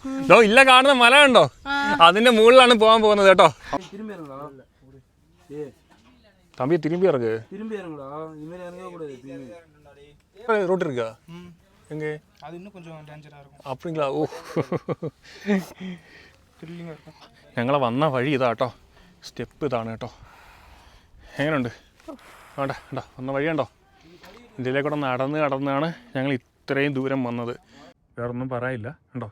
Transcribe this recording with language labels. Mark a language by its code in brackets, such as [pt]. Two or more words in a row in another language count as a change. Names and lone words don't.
[ml] ഇല്ല കാണുന്ന മല കണ്ടോ? അതിന്റെ മുകളിലാണ് പോകാൻ പോകുന്നത് കേട്ടോ. [ta] தம்பி திரும்பி இறங்கு. திரும்பி இறங்குடா. இனிமேல் இறங்க கூடாது. ரோட் இருக்கா? எங்க? அது இன்னும் கொஞ்சம் டேஞ்சரா இருக்கும். அப்படிங்களா? ഓ. ത്രില്ലിംഗ് இருக்கும். [ml] ഞങ്ങളെ വന്ന വഴി ഇതാ കേട്ടോ. സ്റ്റെപ്പ് ഇതാണ് കേട്ടോ. എങ്ങനെയുണ്ട്? വേണ്ട വേണ്ട വന്ന വഴി കണ്ടോ? ഇതിലേക്കൂടെ നടന്നാണ് ഞങ്ങൾ ഇത്രയും ദൂരം വന്നത്. വേറൊന്നും പറയില്ല കണ്ടോ.